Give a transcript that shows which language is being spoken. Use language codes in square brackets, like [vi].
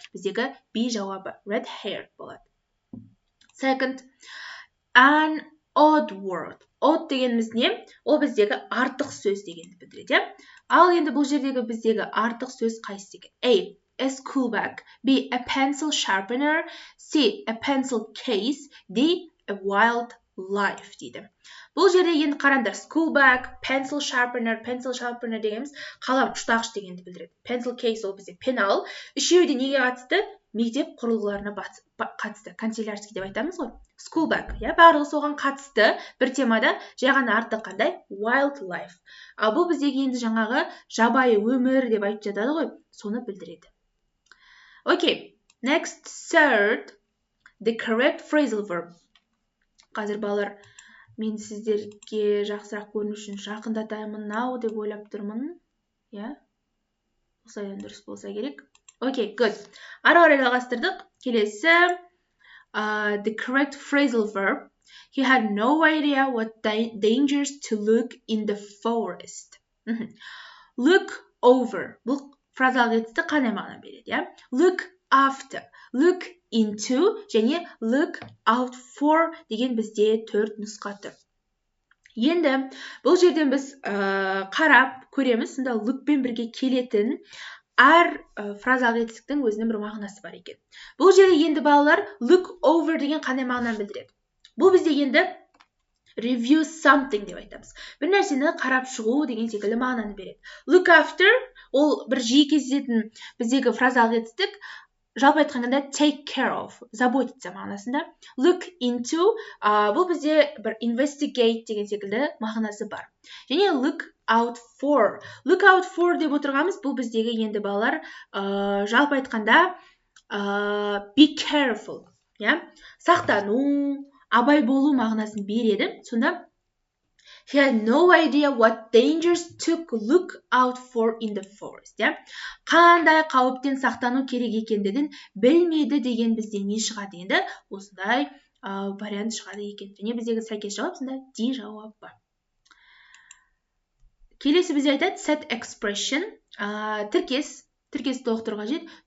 [kk] Біздегі B жауабы red hair болады. [en] Second, an odd word. [kk] Odd дегеніміз не? Ол біздегі артық сөз дегенді білдіреді. Ал енді бұл жердегі біздегі артық сөз қайсы деген? [en] A school bag. B a pencil sharpener. C a pencil case. D a wild life дейді. [kk] Бұл жерде енді қараңдар, school bag, pencil sharpener дегеніміз қалам ұштағыш дегенді білдіреді. Pencil case ол бізде пенал. Үшеуі де неге қатысты? Мектеп құрылғыларына қатысты. Канцелярский деп айтамыз ғой. School bag, барлығы соған қатысты. Бір темада жай ғана артық қандай? [en] Wild life. [kk] Ал бұл біздегі енді жаңағы жабайы өмір деп айтып жатады ғой, соны білдіреді. [en] Okay, next, third, the correct phrasal verb. [kk] Қазір балалар, мен сіздерге жақсырақ көріну үшін жақындатаймын now деп ойлап тұрмын. Осылай дұрыс болса керек. [en] Okay, good. [kk] Ары қарай жалғастырдық. Келесі, [en] the correct phrasal verb. He had no idea what dangers to look in the forest. Look over. [kk] Бұл фразалық етісті қандай мағына береді? [en] Look after, look into және look out for [kk] деген бізде 4 нұсқа тұр. Енді бұл жерден біз қарап көреміз, сонда lookпен бірге келетін әр фразалық етістіктің өзінің бір мағынасы бар екен. Бұл жерде енді балалар look over деген қандай мағынаны білдіреді? Бұл бізде енді review something деп айтамыз. Бір нәрсені қарап шығу деген секілді мағынаны береді. Look after ол бір жиі кездесетін біздегі фразалық етістік, жалпы айтқанда [en] take care of, [kk] заботиться мағынасында. Look into бұл бізде бір investigate деген секілді мағынасы бар. [en] Және look out for. [kk] Look out for деп отырғанымыз бұл біздегі енді балалар жалпы айтқанда be careful. Сақтану, абай болу мағынасын береді. Сонда [en] he had no idea what dangers to look out for in the forest. [kk] Қандай қауіптен сақтану керек екендігін білмеді деген бізде не шығады енді? Осындай вариант шығады екен. Және біздегі сәйкес жауап сонда D жауабы. Келесі бізде айтады set expression. Тіркес толықтыруға қажет.